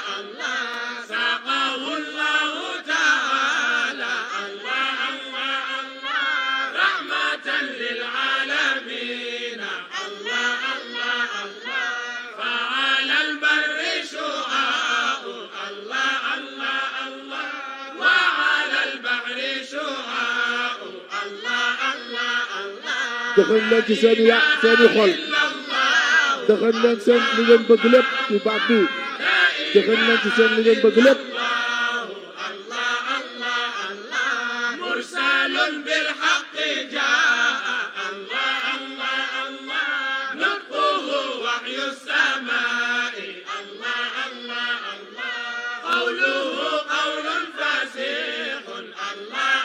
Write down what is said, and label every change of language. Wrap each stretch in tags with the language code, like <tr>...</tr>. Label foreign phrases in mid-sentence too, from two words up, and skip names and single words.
<ar>الله ساقه الله تعالى الله الله الله رحمة للعالمين الله الله الله فعلى البر شعاع الله الله الله وعلى البحر شعاع الله الله الله</ar> <wo>dëxëñ leen ci seen i xol dëxëñ leen seen li ngeen bëgg lépp ci baat bi dëxëñ leen ci seen li ngeen bëgg lépp</wo> <ar>مرسل بالحق جاء الله الله الله نطقه وحي السماء الله الله الله قوله قول فسيح الله</ar>